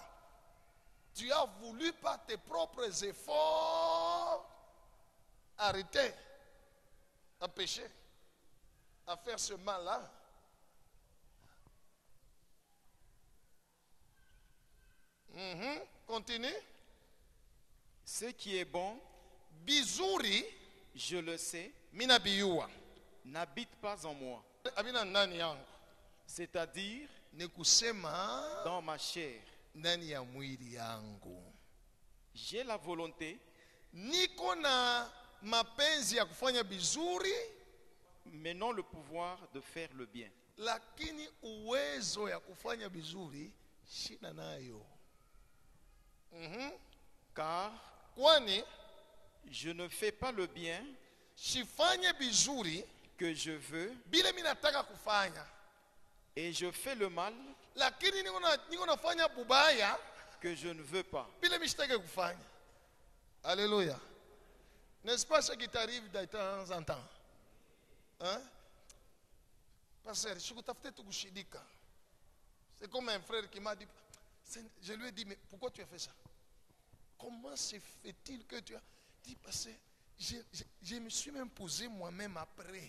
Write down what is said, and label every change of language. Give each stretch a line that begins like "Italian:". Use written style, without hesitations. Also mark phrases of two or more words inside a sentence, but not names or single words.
French: Tu as voulu par tes propres efforts arrêter à pécher, à faire ce mal-là. Continue. Ce qui est bon,
Swahili: Bizuri,
French: je le sais,
Swahili: mina biyua.
French: n'habite pas en moi,
Swahili: Abina ndani yangu.
French: c'est-à-dire
Swahili: Ni kusema
French: dans ma chair.
Swahili: ndani ya mwili yangu.
French: J'ai la volonté,
Swahili: Niko na mapenzi ya kufanya vizuri,
French: mais non le pouvoir de faire le bien.
Swahili: lakini uwezo ya kufanya vizuri shida nayo.
French: Car
Swahili: Kwani
French: je ne fais pas le bien
Swahili: sifanye vizuri
French: que je veux,
Swahili: bila mimi nataka kufanya,
French: et je fais le mal
Swahili: lakini niko nafanya bubaya
French: que je ne veux pas.
Swahili: bila mimi sitaki kufanya.
French: Alléluia. N'est-ce pas ce qui t'arrive de temps en temps? Hein?
Swahili: Pasteur, sikutafute tu kushidika.
French: C'est comme un frère qui m'a dit, je lui ai dit, mais pourquoi tu as fait ça? Comment se fait-il que tu as dit, pasteur, je me suis même posé moi-même après.